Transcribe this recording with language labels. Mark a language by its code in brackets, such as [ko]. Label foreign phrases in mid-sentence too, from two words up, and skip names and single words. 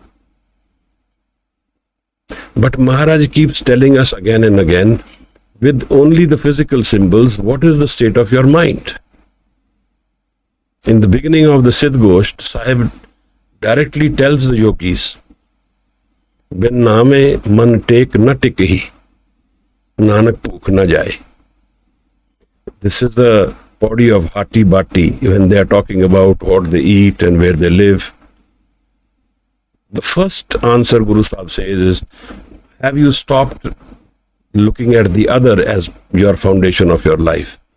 [en] But Maharaj keeps telling us again and again, with only the physical symbols, what is the state of your mind? In the beginning of the Sikh Gurus, Sahib directly tells the yogis, [pa] "Bin naame man tek na tikhi, Nanak bhukh na jaye." [en] This is the body of Hati Bati when they are talking about what they eat and where they live. The first answer Guru Sahib says is, have you stopped looking at the other as your foundation of your life?